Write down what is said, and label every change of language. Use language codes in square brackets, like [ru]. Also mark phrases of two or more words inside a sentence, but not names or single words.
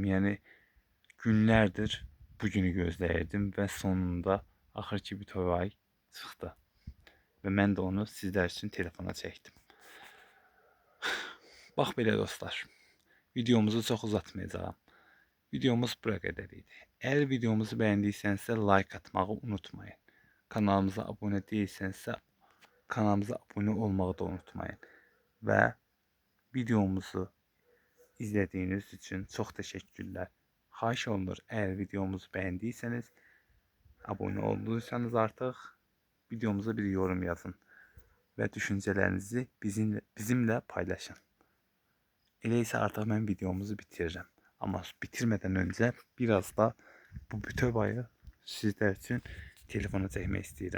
[az] Yəni günlərdir bu günü gözləyirdim və sonunda axır ki bütöv ay çıxdı. Və mən də onu sizlər üçün telefona çəkdim. Bax belə dostlar. Videomuzu çox uzatmayacağam. Videomuz bura qədər idi. [tr] Eğer videomuzu beğendiysensə like atmağı unutmayın. Kanalımıza abone değilsənsə kanalımıza abone olmağı da unutmayın. Ve videomuzu izlediğiniz için çok teşekkürler. [az] Xahiş olunur, [tr] eğer videomuzu beğendiyseniz, abone olduysanız artık videomuza bir yorum yazın ve düşüncelerinizi bizimle paylaşın. [az] Elə isə artıq mən videomuzu bitirirəm. Amma bitirmədən öncə biraz da bu bütöv ayı sizlər üçün telefona çəkmək istəyirəm.